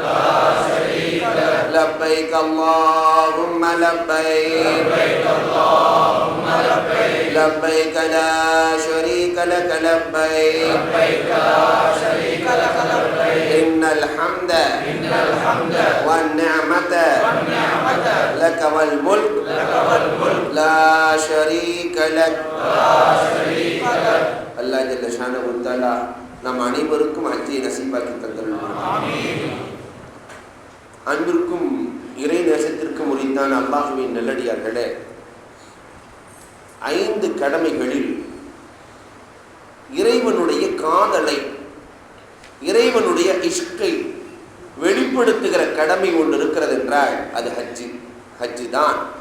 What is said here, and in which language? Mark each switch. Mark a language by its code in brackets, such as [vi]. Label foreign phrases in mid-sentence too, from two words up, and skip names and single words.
[ar] لبيك اللهم لبيك لبيك لا شريك لك لبيك إن الحمد والنعمة لك والملك لا شريك لك. الله جل شأنه تعالى [ta] நம் அனைவருக்கும் ஹஜ்ஜை நசீபாக்கி தந்தருள்வானாக. அன்பிற்கும் இறை நேசத்திற்கும் உரித்தான அல்லாஹ்வின் நல்லடியார்களே, 5 கடமைகளில் இறைவனுடைய காதலை, இறைவனுடைய இஷ்கை வெளிப்படுத்துகிற கடமை ஒன்று இருக்கிறது என்றால் அது ஹஜ்ஜி தான்.